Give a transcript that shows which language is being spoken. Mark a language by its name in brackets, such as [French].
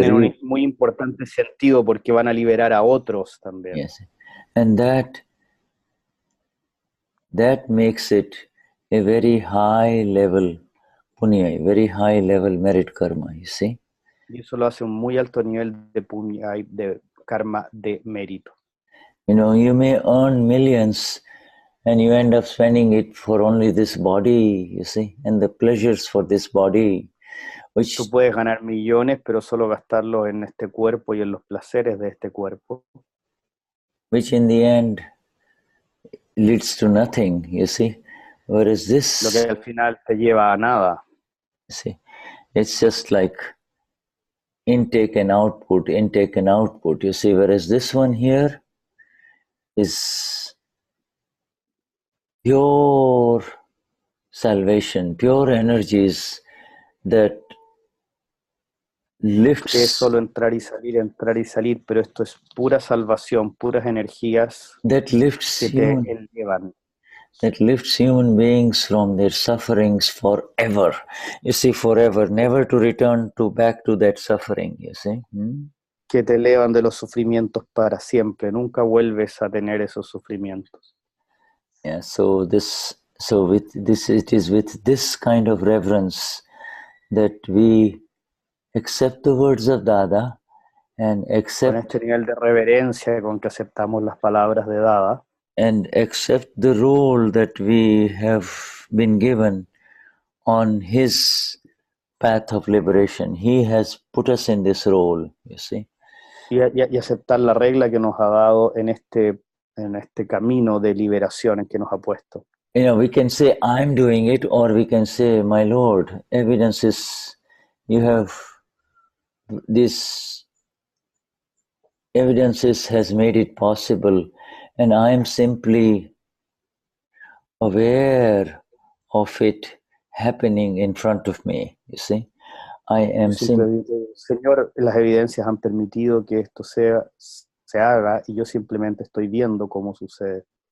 [Spanish] tienen un muy importante sentido porque van a liberar a otros también. [English] Yes. And that makes it a very high level punya, very high level merit karma, you see. [Spanish] Y eso lo hace un muy alto nivel de punya y de karma de mérito. [English] You know, you may earn millions and you end up spending it for only this body, you see, and the pleasures for this body. Which, [Spanish] tú puedes ganar millones, pero solo gastarlos en este cuerpo y en los placeres de este cuerpo. [English] Which in the end leads to nothing, you see. Whereas this... [Spanish] Lo que al final te lleva a nada. [English] See, it's just like intake and output, you see. Whereas this one here is pure salvation, pure energies that lifts. [Spanish] Es solo entrar y salir, pero esto es pura salvación, puras energías [English] that lifts [Spanish] que te elevan. [English] That lifts human beings from their sufferings forever. You see, forever, never to return back to that suffering, you see. [Spanish] Que te elevan de los sufrimientos para siempre, nunca vuelves a tener esos sufrimientos. [English] Yeah, it is with this kind of reverence that we accept the words of Dada and accept... [Spanish] Con este nivel de reverencia con que aceptamos las palabras de Dada, [English] and accept the role that we have been given on his path of liberation. He has put us in this role, you see. [Spanish] Y aceptar la regla que nos ha dado en este camino de liberación en que nos ha puesto. [English] You know, we can say, I'm doing it, or we can say, my Lord, evidence is, you have this, evidences has made it possible, and I am simply aware of it happening in front of me, you see. I am [Spanish] Señor, las evidencias han permitido que esto se haga y yo simplemente estoy viendo cómo sucede.